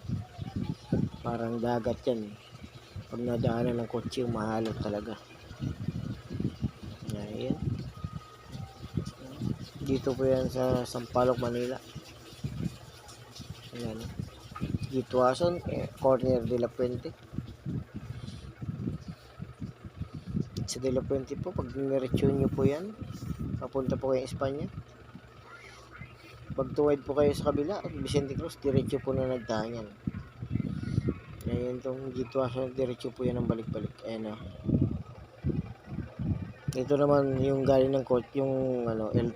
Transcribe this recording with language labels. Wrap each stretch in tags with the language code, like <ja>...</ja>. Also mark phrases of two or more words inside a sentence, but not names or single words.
<tl>Parang dagat yan eh. Pag nadaanan ng kotse, mahalo talaga. Ayan. Dito po yan sa Sampaloc, Manila. Ayan. G2 corner de la Puente. Sa de la Puente po, pag niretso nyo po yan, papunta po kayo Espanya. Pag tuwid po kayo sa kabila, Vicente Cruz, diretso po na nagdaan yan. Ayan itong G2, diretso po yan ang balik-balik. Ayan o. Ito naman yung galing ng court, yung L3.</tl>